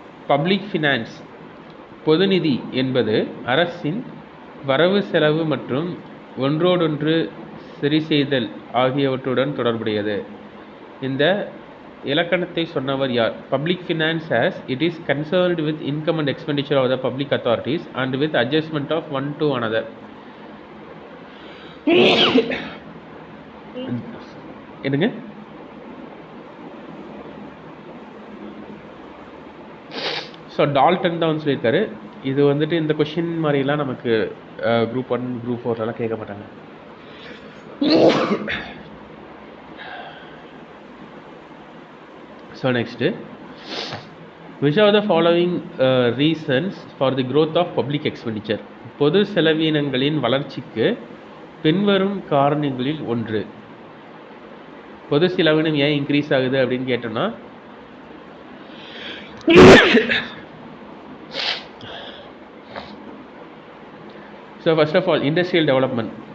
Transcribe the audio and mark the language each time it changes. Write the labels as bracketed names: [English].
[Tamil] Public finance, பொதுநிதி என்பது அரசின் வரவு செலவு மற்றும் ஒன்றோடொன்று சரி செய்தல் ஆகியவற்றுடன் தொடர்புடையது. இந்த இலக்கணத்தை சொன்னவர் யார்? [English] Public finance as it is concerned with income and expenditure of the public authorities and with adjustment of one to another. [Tamil] என்னங்க? ஸோ டால்டன் தான் வந்து சொல்லியிருக்காரு. இது வந்துட்டு இந்த கொஷின் மாதிரிலாம் நமக்கு குரூப் 1 குரூப் 4 கேட்க மாட்டாங்க. [English] So next, which are the following reasons for the growth of public expenditure? [Tamil] பொது செலவினங்களின் வளர்ச்சிக்கு பின்வரும் காரணங்களில் ஒன்று. பொது செலவினம் ஏன் இன்க்ரீஸ் ஆகுது அப்படின்னு கேட்டோம்னா, so first of all industrial development.